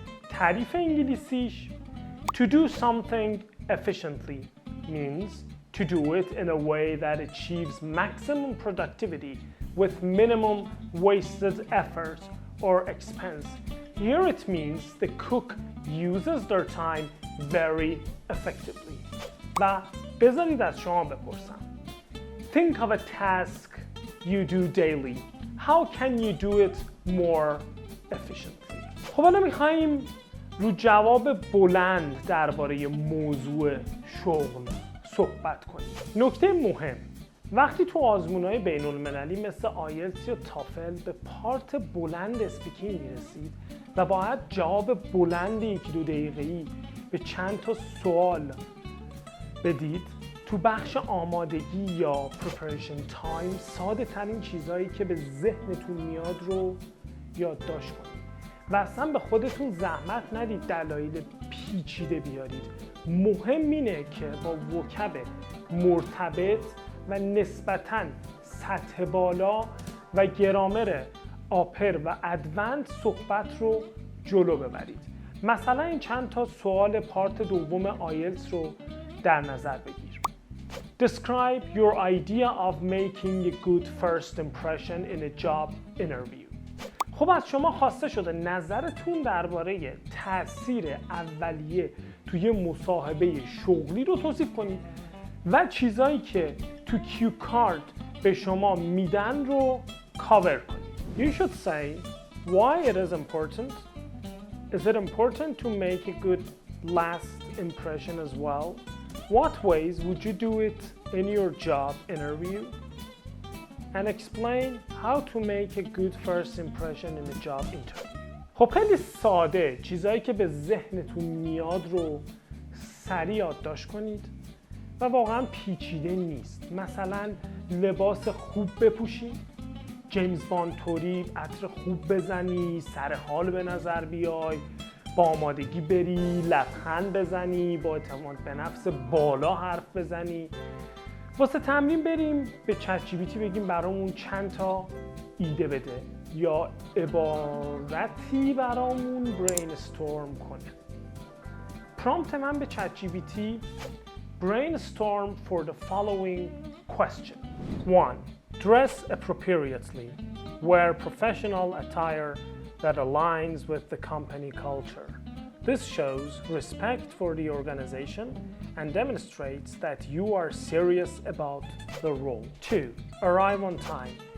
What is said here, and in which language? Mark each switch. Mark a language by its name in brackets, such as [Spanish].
[Persian] تعریف انگلیسیش [English] to do something efficiently means to do it in a way that achieves maximum productivity with minimum wasted effort or expense. Here it means the cook uses their time very effectively. [Persian] و بذارید از شما بپرسم. [English] Think of a task you do daily. How can you do it more efficiently? [Persian] خب حالا میخواییم رو جواب بلند درباره موضوع شغل صحبت کنیم. نکته مهم، وقتی تو آزمون‌های بین‌المللی مثل آیلتس یا تافل به پارت بلند اسپیکینگ میرسید و باید جواب بلند 1-2 دقیقه‌ای به چند تا سوال بدید، تو بخش آمادگی یا [English] preparation time [Persian] ساده ترین چیزهایی که به ذهنتون میاد رو یادداشت کنید و اصلا به خودتون زحمت ندید دلایل پیچیده بیارید. مهم اینه که با وکب مرتبط و نسبتاً سطح بالا و گرامر آپر و ادوانس صحبت رو جلو ببرید. مثلا این چند تا سوال پارت دوم آیلتس رو در نظر بگیر. [English] Describe your idea of making a good first impression in a job interview. [Persian] خب از شما خواسته شده نظرتون درباره تاثیر اولیه توی مصاحبه شغلی رو توصیف کنید و چیزایی که تو کیو کارت به شما میدن رو کاور کنید. [English] You should say why it is important. Is it important to make a good last impression as well? What ways would you do it in your job interview? And explain how to make a good first impression in a job interview. [Persian] خب خیلی ساده چیزایی که به ذهنتون میاد رو سریع یادداشت کنید و واقعا پیچیده نیست. مثلا لباس خوب بپوشی، جیمز باند توری عطر خوب بزنی، سر حال به نظر بیای، با آمادگی بری، لبخند بزنی، با اعتماد به نفس بالا حرف بزنی. واسه تمرین بریم به چت جی پی تی بگیم برامون چند تا ایده بده یا عبارتی برامون برین استورم کنه. پرامپت من به چت جی پی تی [English] brainstorm for the following question. 1. Dress appropriately. Wear professional attire that aligns with the company culture. This shows respect for the organization and demonstrates that you are serious about the role. 2. Arrive on time.